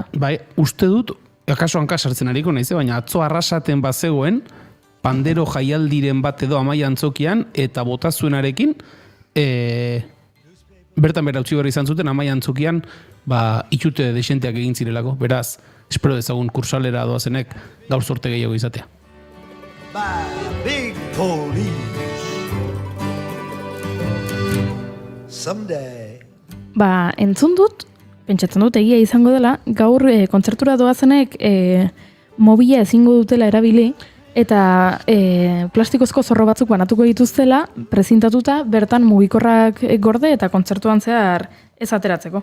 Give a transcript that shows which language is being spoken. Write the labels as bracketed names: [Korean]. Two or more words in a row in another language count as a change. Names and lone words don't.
[Basque] Bai, uste dut, akaso hanka sartzen ariko naiz, baina atzo arrasaten bazegoen, pandero jaialdiren bat edo Amaia Antzokian, eta bota zuenarekin, bertan bera utzi berri izan zuten, Amaia Antzokian, itxute desenteak egin zirelako. Beraz, espero dezagun kursalera doazenek gaur sorte gehiago izatea. [English] Big police. Someday. [Basque] Entzun dut, pentsatzen dut egia izango dela, gaur kontzertura doazenek mobila ezingo dutela erabili, eta plastikozko zorro batzuk banatuko dituztela, prezintatuta, bertan mugikorrak gorde eta kontzertuan zehar ez ateratzeko.